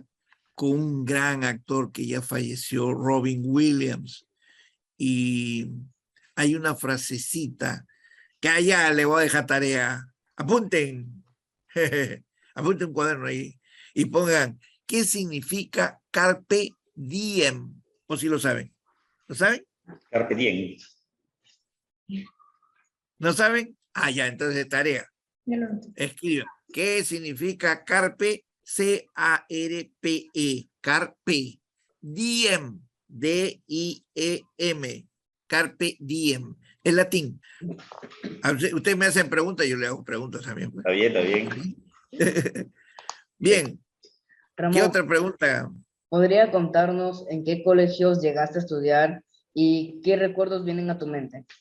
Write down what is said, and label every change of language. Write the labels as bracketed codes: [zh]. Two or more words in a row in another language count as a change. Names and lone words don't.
[es] Con un gran actor que ya falleció, Robin Williams, y hay una frasecita que allá le voy a dejar tarea. Apunten, apunten un cuaderno ahí y pongan qué significa [la] carpe diem, [es] o si lo saben. ¿Lo saben? [la] Carpe diem. [es] ¿No saben? Ah, ya, entonces tarea. Escriban. ¿Qué significa carpe? [la] C-A-R-P-E. Carpe diem. D-I-E-M. Carpe diem. [es] Es latín. Ustedes me hacen preguntas, yo le hago preguntas también. Está bien, está bien. Bien. Ramón, ¿Qué otra pregunta? ¿podría contarnos en qué colegios llegaste a estudiar y qué recuerdos vienen a tu mente?